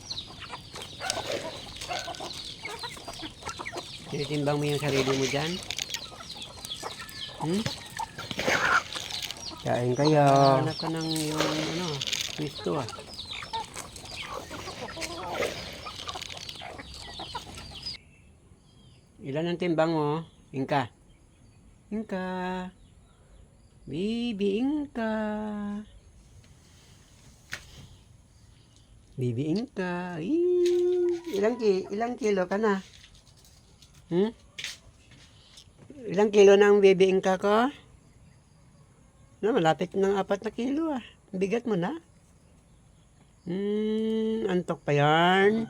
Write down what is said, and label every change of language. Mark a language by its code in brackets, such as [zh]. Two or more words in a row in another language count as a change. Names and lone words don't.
[tl] Tinitimbang mo yung sarili mo dyan? Kain kayo. Hanap ka ng yung ano, pwisto ah. Ilan ang timbang mo? Inka. Inka. Bibi Inka. Bibi Inka. Ilang kilo ka na? Ilang kilo na ang Bibi Inka ko? Na, malapit ng 4 na kilo ah. Bigat mo na. Antok pa yarn.